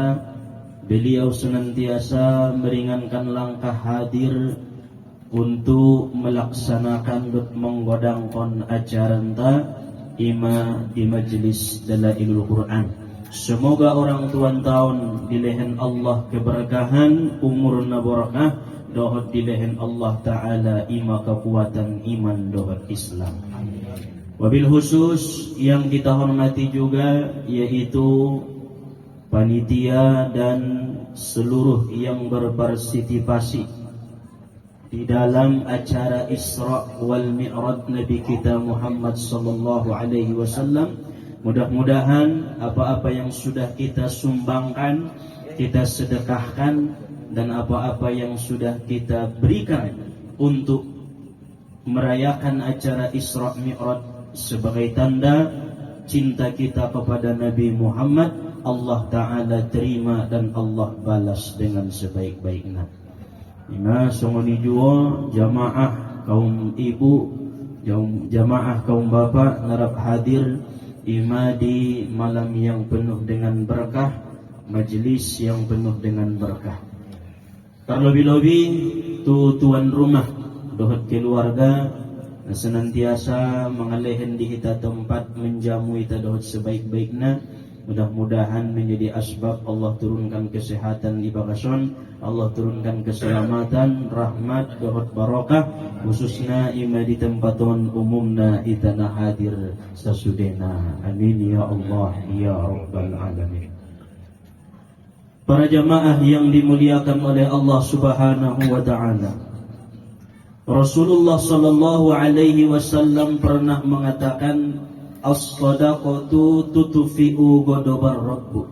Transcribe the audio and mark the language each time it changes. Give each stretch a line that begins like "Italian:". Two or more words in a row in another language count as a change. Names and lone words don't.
Indonesian: Beliau senantiasa meringankan langkah hadir untuk melaksanakan menggodangkon acara ima di majelis Dalailul Quran. Semoga orang tuan tahun dilehen Allah keberkahan,
Batak Mandailing: umur nabarakah, dohot dilehen Allah Ta'ala ima kekuatan iman dohot Islam.
Indonesian: Wabil khusus yang kita hormati juga, yaitu panitia dan seluruh yang berpartisipasi di dalam acara Isra wal Mi'raj Nabi kita Muhammad
Arabic: صلى الله عليه وسلم.
Indonesian: Mudah-mudahan apa-apa yang sudah kita sumbangkan, kita sedekahkan, dan apa-apa yang sudah kita berikan untuk merayakan acara Isra Mi'raj sebagai tanda cinta kita kepada Nabi Muhammad, Allah Ta'ala terima dan Allah balas dengan sebaik-baiknya. Ina songoni juo jamaah kaum ibu, jamaah kaum bapak narap hadir ima di malam yang penuh dengan berkah, majelis yang penuh dengan berkah. Terlebih-lebih tu tuan rumah, dohot keluarga senantiasa mengalihin di kita tempat menjamu kita dohot sebaik-baiknya. Mudah-mudahan menjadi asbab Allah turunkan kesehatan di Bagason, Allah turunkan keselamatan, rahmat, dohot barakah, khususnya ima di tempat umumna
Batak Mandailing: itana hadir sasudena.
Indonesian: Amin
Arabic: يا الله يا رب العالمين.
Indonesian: Para jamaah yang dimuliakan oleh Allah
Arabic: سبحانه وتعالى.
Indonesian: Rasulullah
Arabic: صلى الله عليه وسلم
Indonesian: pernah mengatakan,
Arabic: الصدقة تطفئ غضب الرب.